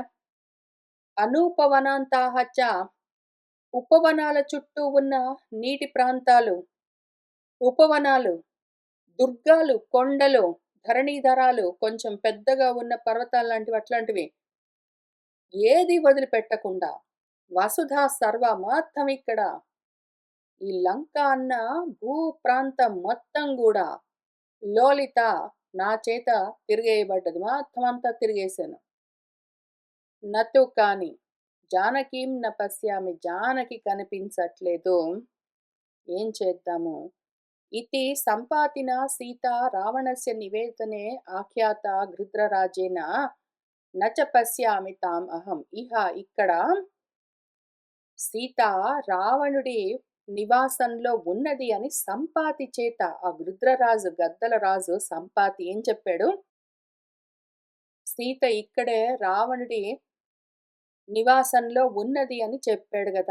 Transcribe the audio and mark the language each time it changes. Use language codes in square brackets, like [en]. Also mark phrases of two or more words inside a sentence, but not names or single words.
[sa] अनूपवनान्ताः च [te] ఉపవనాల చుట్టూ ఉన్న నీటి ప్రాంతాలు, ఉపవనాలు, దుర్గాలు, కొండలు, ధరణీధరాలు కొంచెం పెద్దగా ఉన్న పర్వతాల్లాంటివి అట్లాంటివి ఏది వదిలిపెట్టకుండా వసుధ సర్వ మొత్తం ఇక్కడ ఈ లంక అన్న భూ ప్రాంతం మొత్తం గూడా లోలిత నా చేత తిరిగేయబడ్డది. మొత్తం అంతా తిరిగేశాను. నతు కాని [sa] जानकीं न पश्यामि, [te] జానకి కనిపించట్లేదు. ఏం చేద్దాము? [sa] इति सम्पातिना सीता रावणस्य निवेदने आख्याता गृध्रराजेन न च पश्यामि तां अहं. [te] ఇక్కడ సీత రావణుడి నివాసంలో ఉన్నది అని సంపాతి చేత ఆ గృధ్రరాజు గద్దల రాజు సంపాతి ఏం చెప్పాడు? సీత ఇక్కడే రావణుడి నివాసంలో ఉన్నది అని చెప్పాడు గదా!